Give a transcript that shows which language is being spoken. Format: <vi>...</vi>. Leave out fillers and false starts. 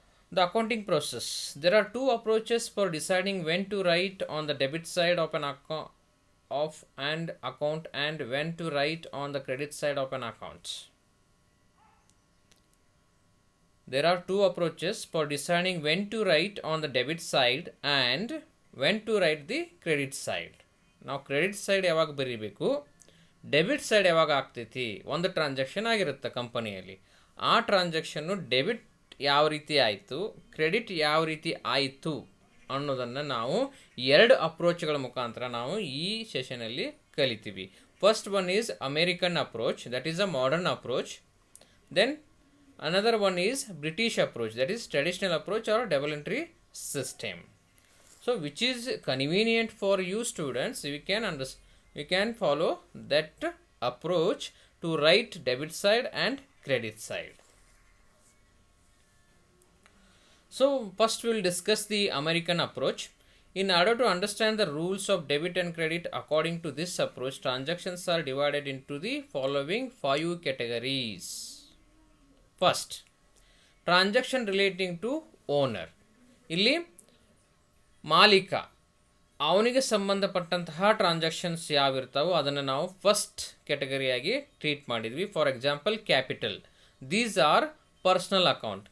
<en>The accounting process. There are two approaches for deciding when to write on the debit side of an account and when to write on the credit side of an account. There are two approaches for deciding when to write on the debit side and when to write the credit side.</en> <kn>Now credit side ಯಾವಾಗ ಬರೀಬೇಕು, debit side ಯಾವಾಗ ಆಗ್ತೈತಿ, ಒಂದು transaction ಆಗಿರುತ್ತೆ ಕಂಪನಿಯಲ್ಲಿ. ಆ transaction debit ಯಾವ ರೀತಿ ಆಯಿತು, ಕ್ರೆಡಿಟ್ ಯಾವ ರೀತಿ ಆಯಿತು ಅನ್ನೋದನ್ನು ನಾವು ಎರಡು ಅಪ್ರೋಚ್ಗಳ ಮುಖಾಂತರ ನಾವು ಈ ಸೆಷನಲ್ಲಿ ಕಲಿತೀವಿ.</kn> <en>First one is American approach, that is a modern approach. Then another one is British approach, that is traditional approach or double entry system. So which is convenient for you students, we can follow that approach to write debit side and credit side. So first we will discuss the American approach. In order to understand the rules of debit and credit according to this approach, transactions are divided into the following 5 categories. First, transaction relating to owner.</en> <kn>ಇಲ್ಲಿ ಮಾಲೀಕ ಅವನಿಗೆ ಸಂಬಂಧಪಟ್ಟಂತಹ transactions ಯಾವಿರ್ತಾವೋ ಅದನ್ನು ನಾವು first ಕ್ಯಾಟಗರಿಯಾಗಿ treat ಮಾಡಿದ್ವಿ.</kn> <en>For example capital, these are personal account.</en>